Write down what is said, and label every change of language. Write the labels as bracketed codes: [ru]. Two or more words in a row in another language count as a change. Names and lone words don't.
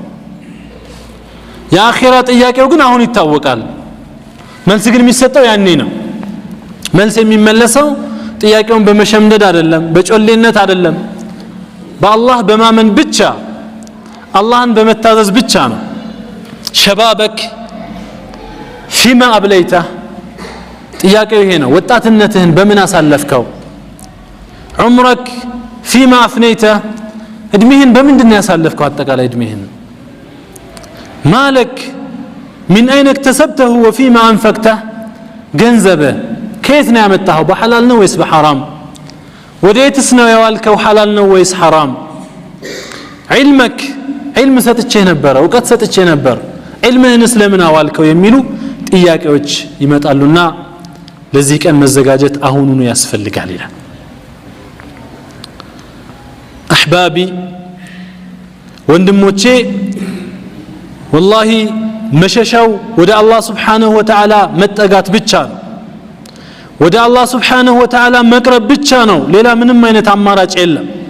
[am] የአኺራ ጥያቄው ግን አሁን ይታወቃል መልስ ግን የሚሰጠው ያኔ ነው መልስ የሚመለሰው ጥያቄውን በመሸምደድ አይደለም በጮሌነት አይደለም በአላህ በማመን ብቻ አላህን በመታዘዝ ብቻ ነው [ar] شبابك فيما أبليته [am] ጥያቄው ይሄ ነው ወጣትነትህን በምን አሳለፍከው [ar] عمرك فيما أفنيته [am] እድሜህን በምንድነው ያሳለፍከው አጠቃላይ እድሜህን [ar] مالك من أين اكتسبته وفيما أنفقته [am] ገንዘብህ ከየት ነው ያመጣኸው በሐላል ነው ወይስ በሐራም ወዴትስ ነው ያዋልከው ሐላል ነው ወይስ ሐራም [ar] علمك علم [am] ሰጥቼህ ነበር ዕውቀት ሰጥቼህ ነበር علምህንስ ለምን አዋልከው የሚሉ ጥያቄዎች ይመጣሉና ለዚህ ቀን መዘጋጀት አሁኑኑ ያስፈልጋል ይላል احبابي ወንድሞቼ والله መሸሻው ወደ አላህ [ar] سبحانه وتعالى [am] መጠጋት ብቻ ነው ወደ አላህ [ar] سبحانه وتعالى [am] መቅረብ ብቻ ነው ሌላ ምንም አይነት አማራጭ የለም